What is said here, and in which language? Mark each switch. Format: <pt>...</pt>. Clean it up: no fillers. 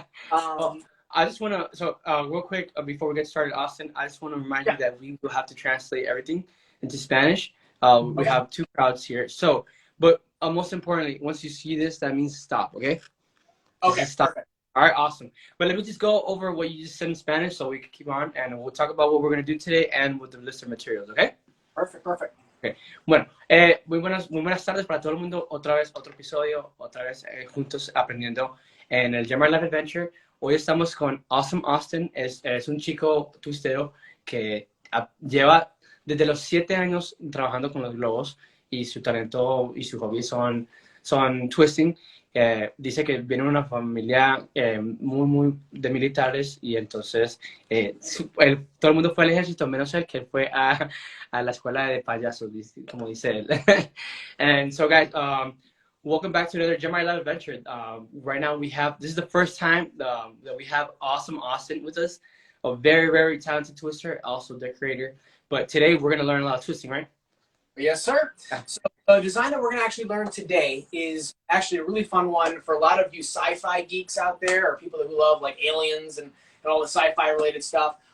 <en>Well, I just want to, real quick, before we get started, Austin, I just want to remind you that we will have to translate everything into Spanish. We have two crowds here. So, but most importantly, once you see this, that means stop, okay? Okay, stop. perfect. All right, awesome. But let me just go over what you just said in Spanish so we can keep on, and we'll talk about what we're going to do today and with the list of materials, okay? Perfect. Okay.</en> <es>Bueno, muy buenas tardes para todo el mundo. Otra vez, otro episodio, otra vez juntos aprendiendo en el Gemar Live Adventure. Hoy estamos con Awesome Austin. Es un chico twistero que lleva desde los 7 años trabajando con los globos, y su talento y su hobby son twisting. Dice que viene de una familia muy de militares, y entonces todo el mundo fue al ejército menos él, que fue a la escuela de payasos, como dice él.</es> <en>And so guys, welcome back to another Gemar Live Adventure. Right now this is the first time that we have Awesome Austin with us, a very, very talented twister, also decorator. But today we're going to learn a lot of twisting, right? Yes, sir. So the design that we're going to actually learn today is actually a really fun one for a lot of you sci-fi geeks out there, or people who love like aliens and all the sci-fi related stuff.</en>